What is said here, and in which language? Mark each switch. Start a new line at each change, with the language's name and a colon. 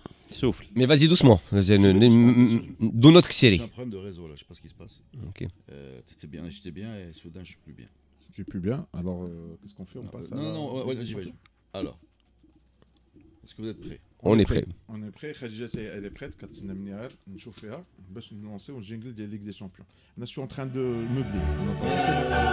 French: souffle. Mais vas-y doucement. D'où notre série. J'ai un problème de réseau là, je sais pas ce qui se passe. Ok. J'étais bien et soudain je suis plus bien. Tu es plus bien. Alors qu'est-ce qu'on fait? On passe. Non, j'y vais. Alors, est-ce que vous êtes prêts? On est prêt. On est prêt. Khadija elle est prête.
Arabic: كتسنى غير نشوف فيها باش نلونسيو الجينجل ديال ليغ دي شامبيون.
French: Là je suis en train de meubler.